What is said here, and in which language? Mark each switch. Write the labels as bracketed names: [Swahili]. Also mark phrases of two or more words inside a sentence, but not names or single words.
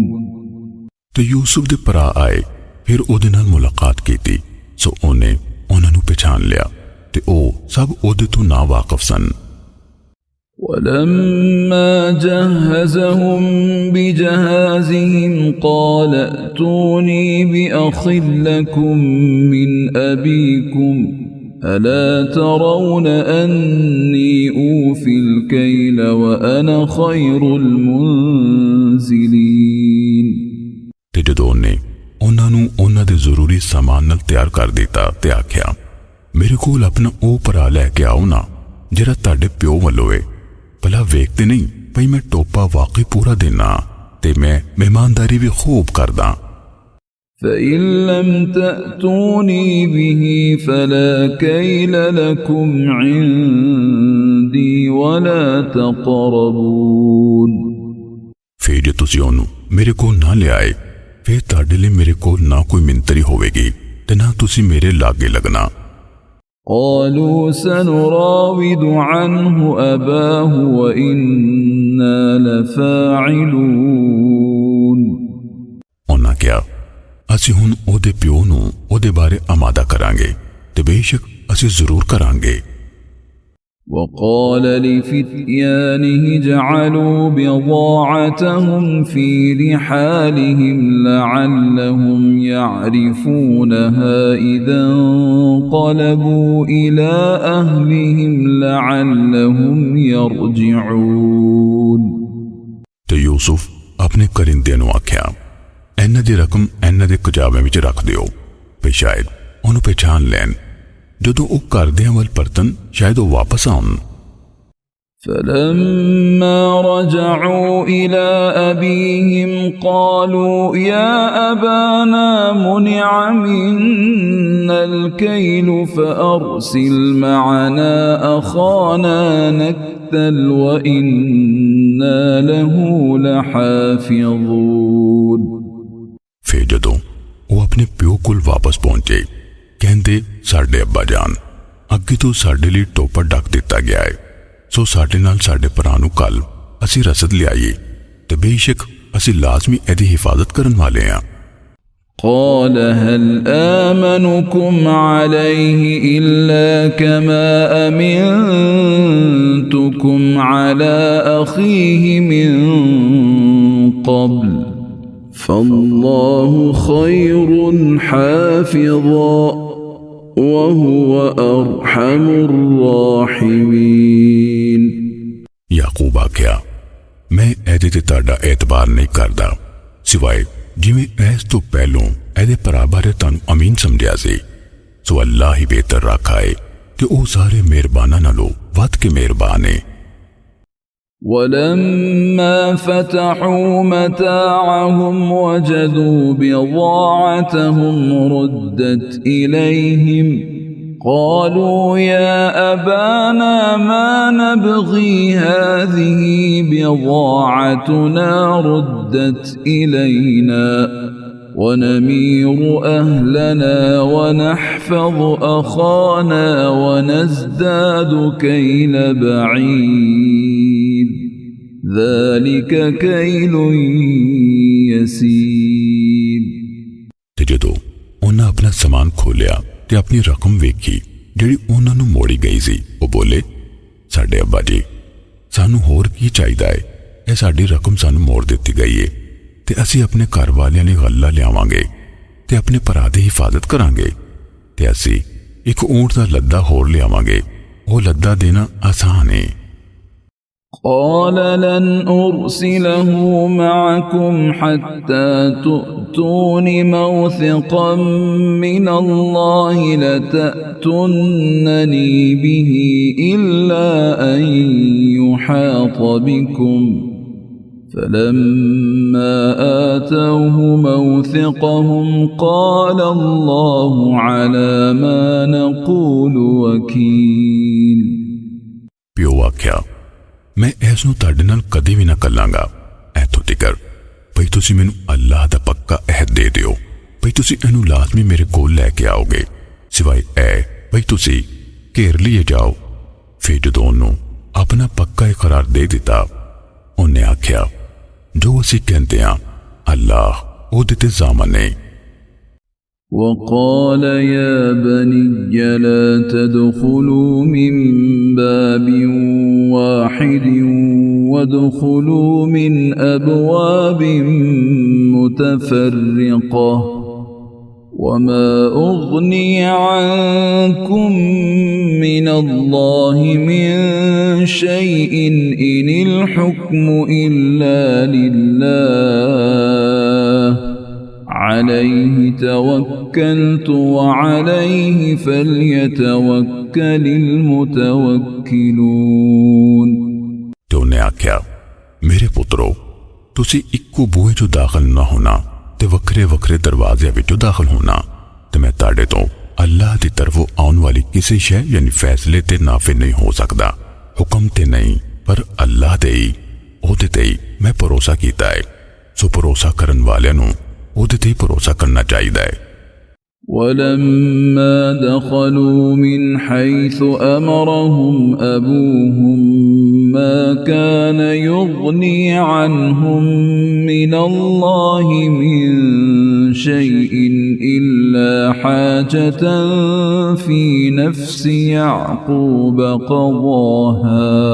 [Punjabi] ਤੇ ਯੂਸੁਫ਼ ਦੇ ਭਰਾ ਆਏ, ਫਿਰ ਉਹਦੇ ਨਾਲ ਮੁਲਾਕਾਤ ਕੀਤੀ, ਸੋ ਉਹਨੇ ਉਹਨਾਂ ਨੂੰ ਪਹਿਚਾਣ ਲਿਆ ਤੇ ਉਹ ਸਭ ਉਹਦੇ ਤੋਂ ਨਾ ਵਾਕਿਫ਼ ਸਨ। [Arabic] ولما جهزهم بجهازهم قال ائتوني بأخ لكم من أبيكم ألا ترون أني أوفي الكيل وأنا خير المنزلين. [Punjabi] ਤੇ ਜਦੋਂ ਨੇ ਉਹਨਾਂ ਨੂੰ ਉਹਨਾਂ ਦੇ ਜ਼ਰੂਰੀ ਸਾਮਾਨ ਨਾਲ ਤਿਆਰ ਕਰ ਦਿੱਤਾ ਤੇ ਆਖਿਆ, ਮੇਰੇ ਕੋਲ ਆਪਣਾ ਉਹ ਭਰਾ ਲੈ ਕੇ ਆਓ ਨਾ ਜਿਹੜਾ ਤੁਹਾਡੇ ਪਿਓ ਵੱਲੋਂ ਹੈ, ਭਲਾ ਵੇਖਦੇ ਨਹੀਂ ਭਈ ਮੈਂ ਟੋਪਾ ਵਾਕਈ ਪੂਰਾ ਦੇਣਾ ਤੇ ਮੈਂ ਮਹਿਮਾਨਦਾਰੀ ਵੀ ਖੂਬ ਕਰਦਾ। [Arabic] فإن لم تأتوني به فلا كيل لكم عندي ولا تقربون. [Punjabi] ਫਿਰ ਜੇ ਤੁਸੀਂ ਓਹਨੂੰ ਮੇਰੇ ਕੋਲ ਨਾ ਲੈ ਆਏ, ਫਿਰ ਤੁਹਾਡੇ ਲਈ ਮੇਰੇ ਕੋਲ ਨਾ ਕੋਈ ਮਿੰਤਰੀ ਹੋਵੇਗੀ ਤੇ ਨਾ ਤੁਸੀਂ ਮੇਰੇ ਲਾਗੇ ਲੱਗਣਾ। [Arabic] قالوا سنراود عنه أباه وإنا لفاعلون. [Punjabi] ਉਹਨਾਂ ਕਿਹਾ, ਅਸੀਂ ਹੁਣ ਓਹਦੇ ਪਿਓ ਨੂੰ ਓਹਦੇ ਬਾਰੇ ਆਮਾਦਾ ਕਰਾਂਗੇ ਤੇ ਬੇਸ਼ੱਕ ਅਸੀਂ ਜ਼ਰੂਰ ਕਰਾਂਗੇ। [Arabic] وقال لفتيانه جعلوا بضاعتهم في رحالهم لعلهم يعرفونها إذا انقلبوا إلى أهلهم لعلهم يرجعون। [Punjabi] ਤੋ ਯੂਸੁਫ਼ ਆਪਣੇ ਕਰਿੰਦੇ ਨੂੰ ਆਖਿਆ, ਇਹਨਾਂ ਦੀ ਰਕਮ ਇਹਨਾਂ ਦੇ ਕਜਾਵੇ ਵਿੱਚ ਰੱਖ ਦਿਓ, ਵੀ ਸ਼ਾਇਦ ਉਹਨੂੰ ਪਛਾਣ ਲੈਣ। ਜਦੋਂ ਉਹ ਘਰਦਿਆਂ ਵੱਲ ਪਰਤਨ ਸ਼ਾਇਦ ਉਹ ਵਾਪਸ ਆਉਣ। [Arabic] فلما رجعوا إلى أبيهم قالوا يا أبانا منع منا الكيل فأرسل معنا أخانا نكتل وإنا له لحافظون। [Punjabi] ਫਿਰ ਜਦੋਂ ਉਹ ਆਪਣੇ ਪਿਓ ਕੋਲ ਵਾਪਸ ਪਹੁੰਚੇ ਕਹਿੰਦੇ ਸਾਡੇ ਅੱਬਾ ਜਾਨ ਅੱਗੇ ਤੋਂ ਸਾਡੇ ਲਈ ਟੋਪਾ ਢੱਕ ਦਿੱਤਾ ਗਿਆ ਹੈ, ਸੋ ਸਾਡੇ ਨਾਲ ਸਾਡੇ ਭਰਾ ਨੂੰ ਕੱਲ ਅਸੀਂ ਰਸਦ ਲਿਆਈਏ ਤੇ ਬੇਸ਼ੱਕ ਅਸੀਂ ਲਾਜ਼ਮੀ ਇਹਦੀ ਹਿਫਾਜ਼ਤ ਕਰਨ ਵਾਲੇ ਹਾਂ। [Arabic] قال هل آمنكم عليه إلا كما أمنتكم على أخيه من قبل فالله خير حافظا وهو أرحم الراحمين। [Punjabi] ਯਾਕੂਬ ਆਖਿਆ ਮੈਂ ਇਹਦੇ ਤੇ ਤੁਹਾਡਾ ਐਤਬਾਰ ਨਹੀਂ ਕਰਦਾ ਸਿਵਾਏ ਜਿਵੇਂ ਇਸ ਤੋਂ ਪਹਿਲੋਂ ਇਹਦੇ ਭਰਾ ਬਾਰੇ ਤੁਹਾਨੂੰ ਅਮੀਨ ਸਮਝਿਆ ਸੀ, ਸੋ ਅੱਲਾਹ ਹੀ ਬਿਹਤਰ ਰੱਖਾ ਹੈ ਕਿ ਉਹ ਸਾਰੇ ਮਿਹਰਬਾਨਾਂ ਨਾਲੋਂ ਵੱਧ ਕੇ ਮਿਹਰਬਾਨ ਹੈ। [Arabic] ولما فتحوا متاعهم وجدوا بضاعتهم ردت إليهم قالوا يا أبانا ما نبغي هذه بضاعتنا ردت إلينا ونمير أهلنا ونحفظ أخانا ونزداد كيل بعيد ذلك كيل يسير। [Punjabi] ਤੇ ਜਦੋਂ ਉਹਨਾਂ ਆਪਣਾ ਸਮਾਨ ਖੋਲਿਆ ਤੇ ਆਪਣੀ ਰਕਮ ਵੇਖੀ ਜਿਹੜੀ ਉਹਨਾਂ ਨੂੰ ਮੋੜੀ ਗਈ ਸੀ, ਉਹ ਬੋਲੇ ਸਾਡੇ ਅੱਬਾ ਜੀ ਸਾਨੂੰ ਹੋਰ ਕੀ ਚਾਹੀਦਾ ਹੈ, ਇਹ ਸਾਡੀ ਰਕਮ ਸਾਨੂੰ ਮੋੜ ਦਿੱਤੀ ਗਈ ਹੈ ਤੇ ਅਸੀਂ ਆਪਣੇ ਘਰ ਵਾਲਿਆਂ ਲਈ ਗੱਲਾ ਲਿਆਵਾਂਗੇ ਤੇ ਆਪਣੇ ਭਰਾ ਦੀ ਹਿਫਾਜ਼ਤ ਕਰਾਂਗੇ ਤੇ ਅਸੀਂ ਇੱਕ ਊਂਟ ਦਾ ਲੱਦਾ ਹੋਰ ਲਿਆਵਾਂਗੇ, ਉਹ ਲੱਦਾ ਦੇਣਾ ਆਸਾਨ ਹੈ। [Arabic] قال لن أرسله معكم حتى تؤتون موثقا من الله لتأتونني به إلا أن يحاط بكم فلما آتوه موثقهم قال الله على ما نقول وكيل। [Punjabi] ਪਿਓ ਆਖਿਆ ਮੈਂ ਐਸਨੂੰ ਤੁਹਾਡੇ ਨਾਲ ਕਦੇ ਵੀ ਨਾ ਘੱਲਾਂਗਾ ਐਥੋਂ ਤੀਕਰ ਭਈ ਤੁਸੀਂ ਮੈਨੂੰ ਅੱਲਾਹ ਦਾ ਪੱਕਾ ਅਹਿਦ ਦੇ ਦਿਓ ਭਈ ਤੁਸੀਂ ਇਹਨੂੰ ਲਾਜ਼ਮੀ ਮੇਰੇ ਕੋਲ ਲੈ ਕੇ ਆਓਗੇ, ਸਿਵਾਏ ਐ ਭਈ ਤੁਸੀਂ ਘੇਰ ਲਏ ਜਾਓ। ਫਿਰ ਜਦੋਂ ਓਹਨੂੰ ਆਪਣਾ ਪੱਕਾ ਇਕਰਾਰ ਦੇ ਦਿੱਤਾ, ਉਹਨੇ ਆਖਿਆ ਜੋ ਅਸੀਂ ਕਹਿੰਦੇ ਹਾਂ ਅੱਲਾਹ ਓਹਦੇ ਤੇ ਜ਼ਾਮਨ ਹੈ। [Arabic] وقال يا بني لا تدخلوا من باب واحد وادخلوا من أبواب متفرقة وما أغني عنكم من الله من شيء إن الحكم إلا لله عليه توكلت وعليه فليتوكل المتوكلون। [Punjabi] ਤੇ ਉਹਨੇ ਆਖਿਆ ਮੇਰੇ ਪੁੱਤਰੋ ਤੁਸੀਂ ਇੱਕੋ ਬੂਹੇ 'ਚੋਂ ਦਾਖਲ ਨਾ ਹੋਣਾ ਤੇ ਵੱਖਰੇ ਵੱਖਰੇ ਦਰਵਾਜ਼ਿਆਂ ਵਿੱਚੋਂ ਦਾਖਲ ਹੋਣਾ ਤੇ ਮੈਂ ਤੁਹਾਡੇ ਤੋਂ ਅੱਲਾਹ ਦੀ ਤਰਫੋਂ ਆਉਣ ਵਾਲੀ ਕਿਸੇ ਸ਼ੈ ਯਾਨੀ ਫੈਸਲੇ ਤੇ ਨਾਫਿ ਨਹੀਂ ਹੋ ਸਕਦਾ, ਹੁਕਮ ਤੇ ਨਹੀਂ ਪਰ ਅੱਲਾਹ ਦੇ ਹੀ ਉਹਦੇ ਤੇ ਹੀ ਮੈਂ ਭਰੋਸਾ ਕੀਤਾ ਹੈ, ਸੋ ਭਰੋਸਾ ਕਰਨ ਵਾਲਿਆਂ ਨੂੰ ਉਹਦੇ ਤੇ ਹੀ ਭਰੋਸਾ ਕਰਨਾ ਚਾਹੀਦਾ ਹੈ। [Arabic] ولما دخلوا من حيث أمرهم أبوهم ما كان يغني عنهم من الله من شيء إلا حاجة في نفس يعقوب قضاها